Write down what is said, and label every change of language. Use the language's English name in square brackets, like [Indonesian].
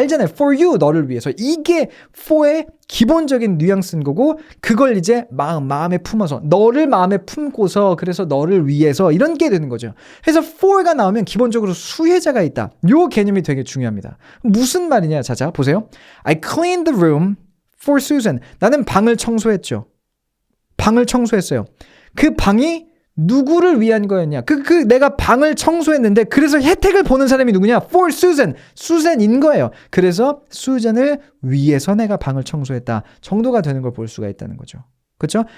[Korean] 알잖아요. for you, 너를 위해서. 이게 for의 기본적인 뉘앙스인 거고 그걸 이제 마음에 품어서 너를 마음에 품고서 그래서 너를 위해서 이런 게 되는 거죠. 그래서 for가 나오면 기본적으로 수혜자가 있다. 요 개념이 되게 중요합니다. 무슨 말이냐? 자, 보세요. [English] I cleaned the room for Susan. [Korean] 나는 방을 청소했죠. 방을 청소했어요. 그 방이 누구를 위한 거였냐? 내가 방을 청소했는데 그래서 혜택을 보는 사람이 누구냐? [English] For Susan. [Korean] 수잔인 거예요. 그래서 수잔을 위해서 내가 방을 청소했다. 정도가 되는 걸 볼 수가 있다는 거죠. 그렇죠?